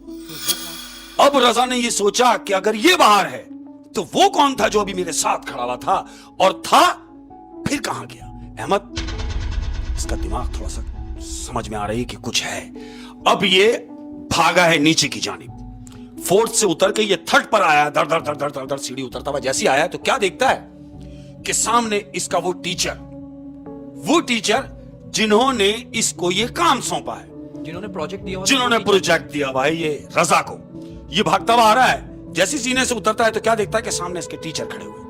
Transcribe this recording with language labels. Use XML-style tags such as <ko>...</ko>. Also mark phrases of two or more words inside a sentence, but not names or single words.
<ur>اب رضا نے یہ سوچا کہ اگر یہ باہر ہے تو وہ کون تھا جو ابھی میرے ساتھ کھڑا ہوا تھا, اور تھا پھر کہاں گیا؟ احمد اس کا دماغ تھوڑا سا سمجھ میں آ رہی کہ کچھ ہے. اب یہ بھاگا ہے نیچے کی جانب, فورتھ سے اتر کے یہ تھرڈ پر آیا, در در در در در در سیڑھی اترتا ہوا جیسی آیا تو کیا دیکھتا ہے کہ سامنے اس کا وہ ٹیچر جنہوں نے اس کو یہ کام سونپا ہے, جنہوں نے پروجیکٹ دیا ہوا ہے یہ رضا کو. یہ بھاگتا ہوا آ رہا ہے, جیسی سینے سے اترتا ہے تو کیا دیکھتا ہے کہ سامنے اس کے ٹیچر کھڑے ہوئے.</ur>